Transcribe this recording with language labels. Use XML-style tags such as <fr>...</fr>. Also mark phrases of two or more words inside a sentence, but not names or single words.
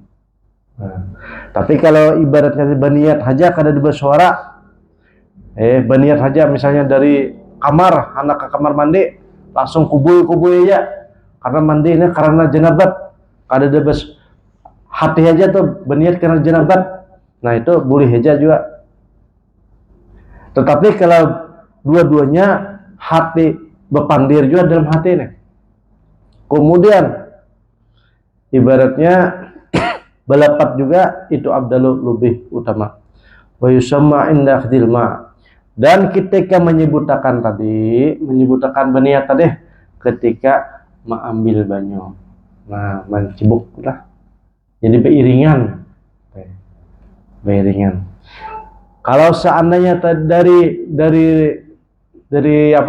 <bjn>Nah, tapi kalau ibaratnya berniat aja kada bersuara, berniat aja misalnya dari kamar, anak ke kamar mandi, langsung kubui aja, karena mandi ini karena jenabat, kada ada hati aja tuh berniat karena jenabat, nah itu boleh aja juga. Tetapi kalau dua-duanya hati berpandir juga dalam hati nih, kemudian ibaratnya belapat juga, itu abdalu, lebih utama.</bjn> <ar>Wa yusamma inda akhdil ma.</ar> <id>Dan ketika menyebutkan berniat tadi ketika mengambil banyu.</id> <bjn>Nah, mencibuk lah. Jadi beriringan.</bjn> <id>Kalau seandainya dari apa?</id>